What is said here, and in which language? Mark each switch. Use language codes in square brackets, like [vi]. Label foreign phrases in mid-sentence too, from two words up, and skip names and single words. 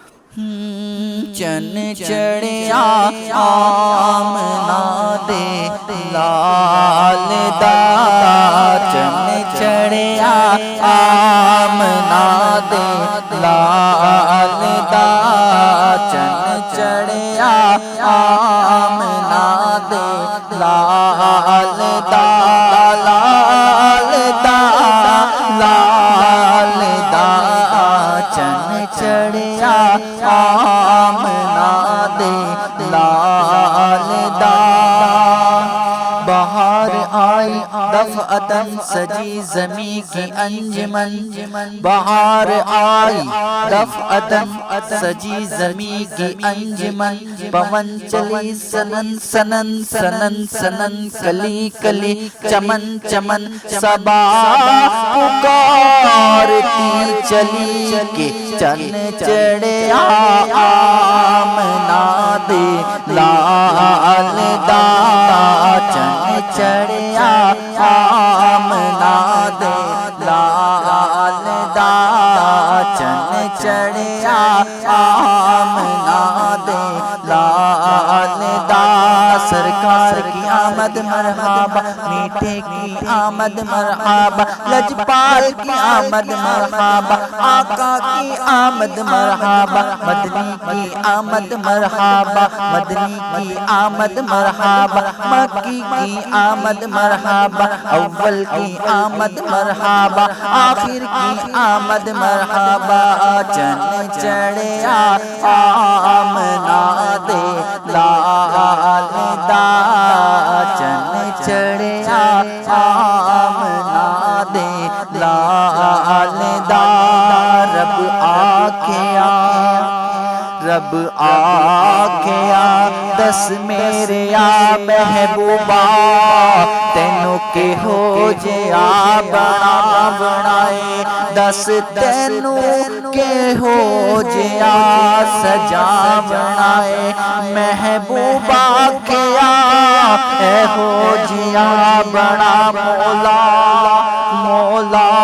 [pa] چن چڑھیا آمنہ دے لال دا، چن چڑھیا آمنہ دے لال دا، چن چڑھیا آمنہ دے لال دا، لال دا، لال دا، چن چڑھیا آمنہ دے لال دا۔ [ur] بہار آئی دفعتاً سجی زمیں کی انجمن، بہار آئی دفعتاً سجی زمیں کی انجمن، پون چلی سنن سنن سنن سنن، کلی کلی چمن چمن، صبا پکارتی چلی کہ [pa] چن چڑھیا آمنہ دے لال دا، چن چڑھیا آمنہ دے لال دا، چن چڑھیا آمنہ دے لال دا۔ [ur] سرکار کی آمد مرحبا، میٹھے کی آمد مرحبا، لجپال کی آمد مرحبا، آقا کی آمد مرحبا، مدنی کی آمد مرحبا، مدنی کی آمد مرحبا، مکی کی آمد مرحبا، اول کی آمد مرحبا، آخر کی آمد مرحبا، [pa] چن چڑھیا آمنہ دے لال دا، چن چڑھیا آمنہ دے لال دا۔ رب آکھیا، رب آکھیا، دس میرے یا محبوبا، تینوں کے ہو جیا بنا بنائے، دس تینوں کے ہو جیا سجا بنائے، محبوبا کیا اے ہو جیا بنا مولا مولا